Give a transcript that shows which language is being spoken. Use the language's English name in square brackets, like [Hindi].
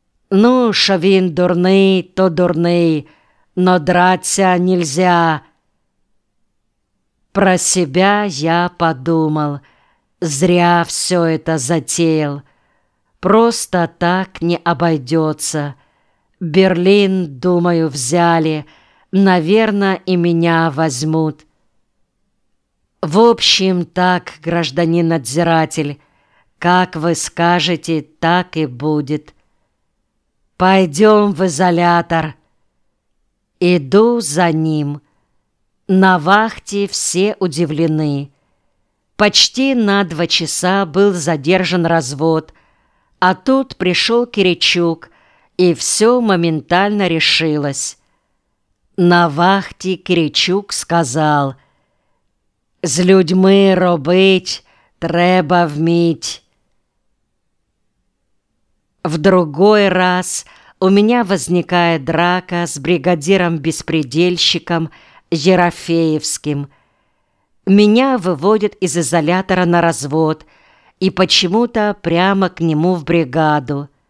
[Ukrainian] «Ну, шо він дурний, то дурний, [Russian] но драться нельзя». Про себя я подумал, зря все это затеял. Просто так не обойдется. Берлин, думаю, взяли, наверное, и меня возьмут. «В общем, так, гражданин надзиратель, как вы скажете, так и будет. Пойдем в изолятор». Иду за ним. На вахте все удивлены. Почти на 2 часа был задержан развод, а тут пришел Киричук, и все моментально решилось. На вахте Киричук сказал: «С людьми [Ukrainian] робить треба вміть». [Russian] В другой раз у меня возникает драка с бригадиром-беспредельщиком Ерофеевским. Меня выводят из изолятора на развод и почему-то прямо к нему в бригаду.